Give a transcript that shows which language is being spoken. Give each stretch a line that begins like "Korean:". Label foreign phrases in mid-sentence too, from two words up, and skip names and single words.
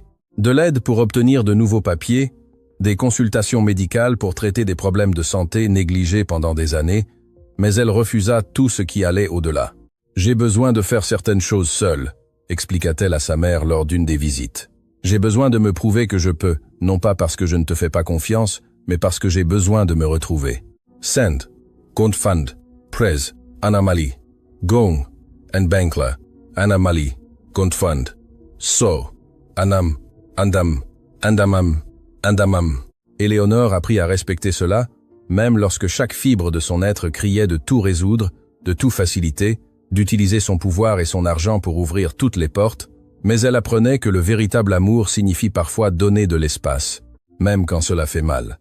French: De l'aide pour obtenir de nouveaux papiers, des consultations médicales pour traiter des problèmes de santé négligés pendant des années, mais elle refusa tout ce qui allait au-delà. « J'ai besoin de faire certaines choses seule », expliqua-t-elle à sa mère lors d'une des visites. « J'ai besoin de me prouver que je peux, non pas parce que je ne te fais pas confiance, mais parce que j'ai besoin de me retrouver. Send, Confund, Prez, Anamali, Gong, and Bankla, Anamali, Confund, So, Anam, Andam, Andamam, Andamam. » Éléonore apprit à respecter cela, même lorsque chaque fibre de son être criait de tout résoudre, de tout faciliter, d'utiliser son pouvoir et son argent pour ouvrir toutes les portes, mais elle apprenait que le véritable amour signifie parfois donner de l'espace, même quand cela fait mal.